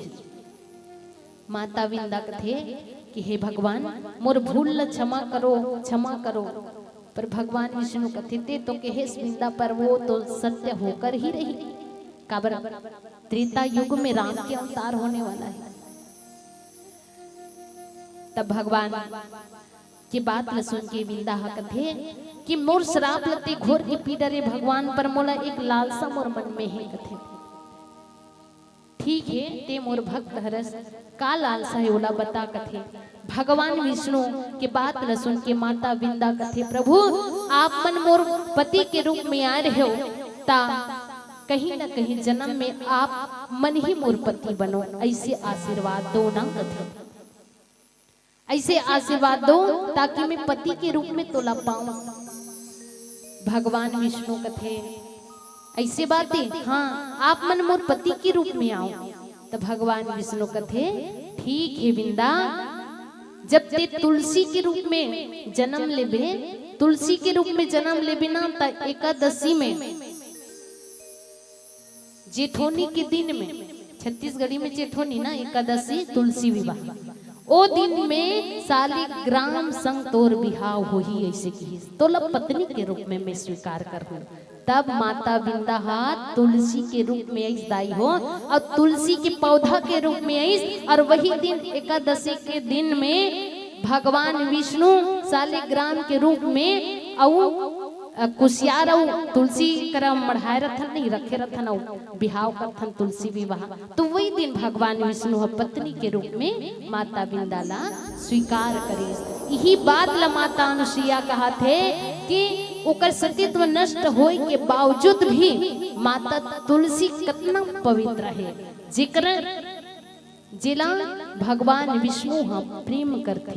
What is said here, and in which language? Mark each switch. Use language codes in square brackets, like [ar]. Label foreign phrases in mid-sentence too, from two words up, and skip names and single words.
[hne] माता विंदा कथे कि हे भगवान मोर भूल ल क्षमा करो, क्षमा करो। पर भगवान विष्णु कथे ते तो कहे विंदा, पर वो तो सत्य होकर ही रही। काबर त्रेता युग में राम के अवतार होने वाला है। तब भगवान की बात ल सुन के विंदा कथे कि मोर श्राप लते घोर के पी डरे भगवान, पर मोला एक लालसा मोर मन में है। कथे ठीक है, ते मोर भक्त हरस का लालसा है ओला बता। कथे भगवान विष्णु के बात ल सुन के माता विंदा कथे प्रभु आप मन मोर पति के रूप में आ रहे हो, ता कहीं न कहीं जन्म में आप मन ही मोर पति बनो, ऐसे आशीर्वाद दो ना। कथे ऐसे आशीर्वाद दो ताकि मैं पति के रूप में तोला पाऊं। भगवान विष्णु कथे ऐसे बातें, हाँ आप मन मोर पति के रूप में आओ। तो भगवान विष्णु कथे ठीक है विंदा, जब ते तुलसी के रूप में जन्म लेबे, तुलसी के रूप में जन्म लेबे ना, ता एकादशी में जेठोनी के दिन में, छत्तीसगढ़ी में जेठोनी ना एकादशी तुलसी विवाह, ओ दिन में सालिग्राम संग तोर बिहाव हो ही ऐसे की तोला पत्नी के रूप में मैं स्वीकार कर हूँ। तब माता विंदा हाथ तुलसी के रूप में ऐस दाई हो और तुलसी के पौधा के रूप में ऐस, और वही दिन एकादशी के दिन में भगवान विष्णु सालिग्राम के रूप में औ कुशियार तुलसी कर मढ़ाए रथन नहीं रखे रथन बिहाव करथन तुलसी विवाह। तो वही दिन भगवान विष्णु पत्नी के रूप में माता विंदा ला स्वीकार करे। यही बात ला माता अनुसुईया कहा थे कि ओकर सतीत्व नष्ट होए के बावजूद भी माता तुलसी कितना पवित्र है, जिक्र जिला भगवान विष्णु हम प्रेम करते।